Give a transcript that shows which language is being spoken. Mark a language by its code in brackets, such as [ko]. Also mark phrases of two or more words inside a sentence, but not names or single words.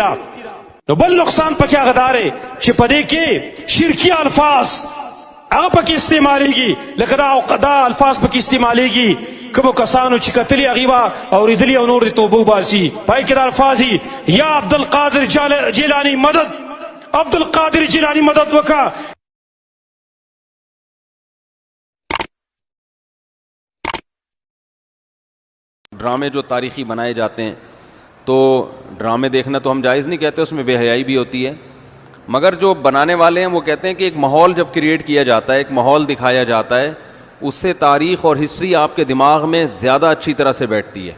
[ps] دا نو بل نقصان پکې هغه دا دی چې په دې کې شرکي الفاظ هغه پکې استعمالیږي، لکه دا الفاظ پکې استعمالیږي. کومو کسانو چې کتلي هغې به اورېدلي او نور دې توبه وباسي. پای کې دا الفاظ دي یا عبدالقادر جیلاني مدد، عبدالقادر جیلاني مدد وکړه. [ur] ڈرامے جو تاریخی بنائے جاتے ہیں تو ڈرامے دیکھنا تو ہم جائز نہیں کہتے، اس میں بے حیائی بھی ہوتی ہے، مگر جو بنانے والے ہیں وہ کہتے ہیں کہ ایک ماحول جب کریئیٹ کیا جاتا ہے، ایک ماحول دکھایا جاتا ہے، اس سے تاریخ اور ہسٹری آپ کے دماغ میں زیادہ اچھی طرح سے بیٹھتی ہے.